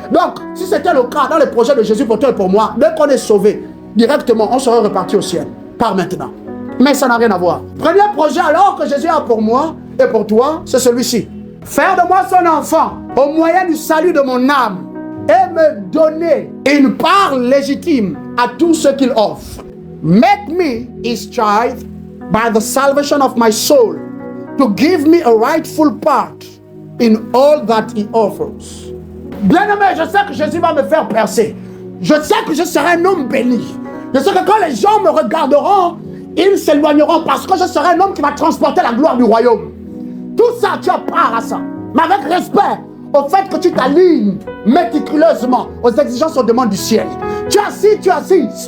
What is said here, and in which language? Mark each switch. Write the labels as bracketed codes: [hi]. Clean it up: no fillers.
[fr] Donc, si c'était le cas dans les projets de Jésus pour toi et pour moi, dès qu'on est sauvé, directement, on serait reparti au ciel. Par maintenant. Mais ça n'a rien à voir. Premier projet alors que Jésus a pour moi et pour toi, c'est celui-ci. Faire de moi son enfant au moyen du salut de mon âme et me donner une part légitime à tout ce qu'il offre. [en] Make me his child by the salvation of my soul, to give me a rightful part in all that he offers. [fr] Bien-aimé, je sais que Jésus va me faire percer. Je sais que je serai un homme béni. Je sais que quand les gens me regarderont, ils s'éloigneront parce que je serai un homme qui va transporter la gloire du royaume. Tout ça, tu as part à ça. Mais avec respect au fait que tu t'alignes méticuleusement aux exigences, aux demandes du ciel. Tu as assis, tu as assis.